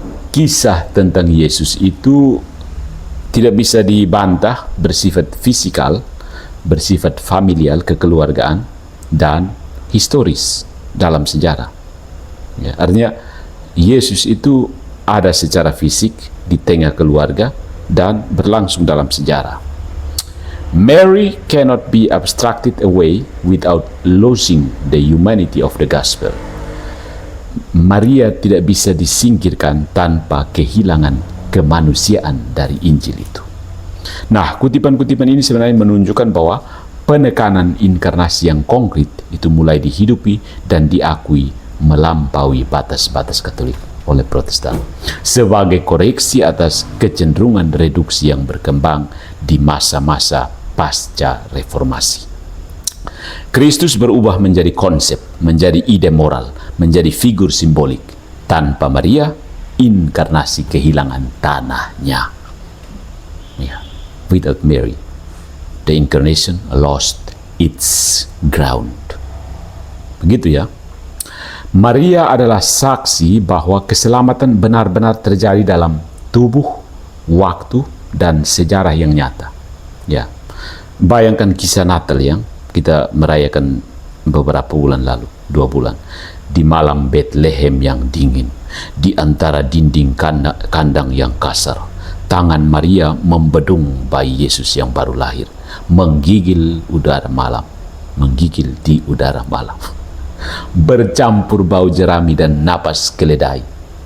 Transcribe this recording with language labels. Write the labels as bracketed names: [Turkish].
[Indonesian] kisah tentang Yesus itu tidak bisa dibantah, bersifat fisikal, bersifat familial, kekeluargaan, dan historis dalam sejarah. Ya, artinya Yesus itu ada secara fisik di tengah keluarga dan berlangsung dalam sejarah. [English] Mary cannot be abstracted away without losing the humanity of the gospel. [Indonesian] Maria tidak bisa disingkirkan tanpa kehilangan kemanusiaan dari Injil itu. Nah, kutipan-kutipan ini sebenarnya menunjukkan bahwa penekanan inkarnasi yang konkret itu mulai dihidupi dan diakui melampaui batas-batas Katolik oleh Protestan sebagai koreksi atas kecenderungan reduksi yang berkembang di masa-masa pasca reformasi. Kristus berubah menjadi konsep, menjadi ide moral, menjadi figur simbolik. Tanpa Maria, inkarnasi kehilangan tanahnya. [English] Yeah. Without Mary, the incarnation lost its ground. [Indonesian] Begitu ya. Maria adalah saksi bahwa keselamatan benar-benar terjadi dalam tubuh, waktu, dan sejarah yang nyata. Ya. Bayangkan kisah Natal yang kita merayakan beberapa bulan lalu, 2 bulan, di malam Bethlehem yang dingin, di antara dinding kandang yang kasar, tangan Maria membedung bayi Yesus yang baru lahir, menggigil udara malam, menggigil di udara malam, bercampur bau jerami dan napas keledai.